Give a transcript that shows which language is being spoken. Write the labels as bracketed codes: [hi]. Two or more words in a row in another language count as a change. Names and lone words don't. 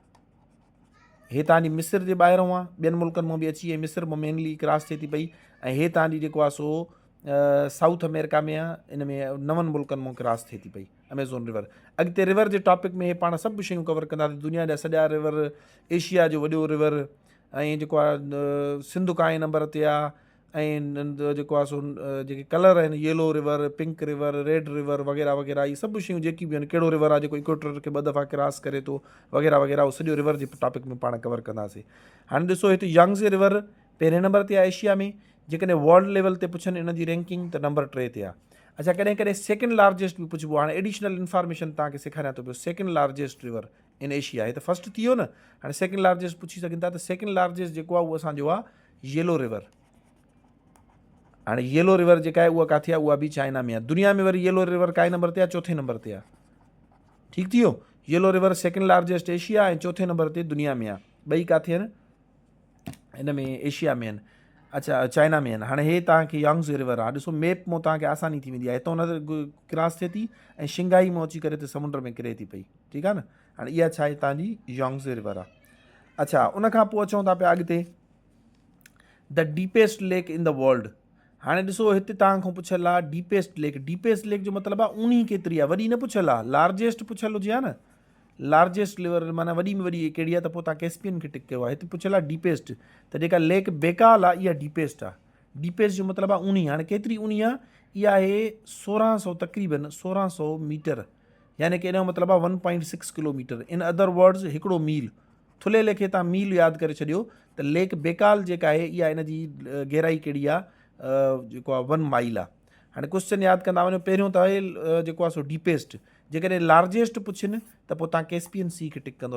[sd] हे तव्हांजी मिस्र जे ॿाहिरों आहे, ॿियनि मुल्कनि मां बि अची ऐं मिस्र मां [en] mainly cross [sd] थिए थी पई, ऐं हे तव्हांजी जेको आहे सो साउथ अमेरिका में आहे, इन में 9 मुल्कनि मां क्रॉस थिए थी पई अमेज़ोन रिवर। अॻिते रिवर जे टॉपिक में पाण सभु शयूं कवर कंदासीं, दुनिया जा सॼा रिवर, एशिया जो वॾो रिवर, ऐं जेको आहे सिंधु काएं नंबर ते आहे, ऐं जेको आहे सो जेके कलर आहिनि, येलो रिवर, पिंक रिवर, रेड रिवर वग़ैरह वग़ैरह, इहे सभु शयूं जेकी बि आहिनि, कहिड़ो रिवर आहे जेको इक्वेटर खे 2 दफ़ा क्रॉस करे थो वग़ैरह वग़ैरह, उहो सॼो रिवर जे टॉपिक में पाण कवर कंदासीं। हाणे ॾिसो, हिते यांगज़े रिवर पहिरें नंबर ते आहे एशिया में। जेकॾहिं [en] world level [sd] ते पुछनि इन जी रैंकिंग, त नंबर 3 ते आहे। अच्छा, कॾहिं कॾहिं [en] second largest [sd] बि पुछिबो। हाणे [en] additional information [sd] तव्हांखे सेखारियां थो पियो, [en] second largest river in Asia, [sd] हे त फर्स्ट थी वियो न, हाणे [en] second largest [sd] पुछी सघनि था, त [en] second largest [sd] जेको आहे उहो असांजो आहे येलो रिवर। हाणे येलो रिवर जेका आहे उहा किथे आहे? उहा बि चाइना में आहे। दुनिया में वरी येलो रिवर काएं नंबर ते आहे? 4थे नंबर ते आहे। ठीकु थी वियो? येलो रिवर [en] second largest [sd] एशिया ऐं 4थे नंबर ते दुनिया में आहे। ॿई किथे आहिनि? इन में एशिया में आहिनि। अच्छा, चाइना में आहिनि। हाणे हे तव्हांखे यांगज़े रिवर आहे, ॾिसो मैप मां तव्हांखे आसानी थी वेंदी आहे, हितां न क्रॉस थिए थी ऐं शिंघाई मां अची करे त समुंड में किरे थी पई, ठीकु आहे न। हाणे इहा छा आहे? तव्हांजी यांगज़े रिवर आहे। अच्छा, उनखां पोइ अचूं था पिया अॻिते, [en] the deepest lake in the world. [sd] हाणे ॾिसो, हिते तव्हांखां पुछियल आहे [en] deepest lake. deepest lake [sd] जो मतिलबु आहे ऊनी केतिरी आहे, वॾी न पुछियल आहे, लार्जेस्ट पुछियल हुजे हा न, [en] largest river [sd] माना वॾी में वॾी कहिड़ी आहे, त पोइ तव्हां कैस्पियन खे टिक कयो आहे। हिते पुछियल आहे डीपेस्ट, त जेका लेक बेकाल आहे इहा डीपेस्ट आहे। डीपेस्ट जो मतिलबु आहे ऊनी। हाणे केतिरी ऊनी आहे? इहा आहे 1600, तक़रीबन 1600 मीटर, यानी कि इन जो मतिलबु आहे 1.6 किलोमीटर। [en] in other words, [sd] हिकिड़ो मील। थुले लेखे तव्हां मील यादि करे छॾियो त लेक बेकाल जेका आहे इहा इन जी गहराई कहिड़ी आहे? जेको आहे 1 माइल आहे। हाणे क्वेश्चन यादि कंदा वञो, पहिरियों त आहे जेको आहे सो डीपेस्ट। जेकॾहिं लार्जेस्ट पुछनि त पोइ तव्हां कैस्पियन सी खे टिक कंदो।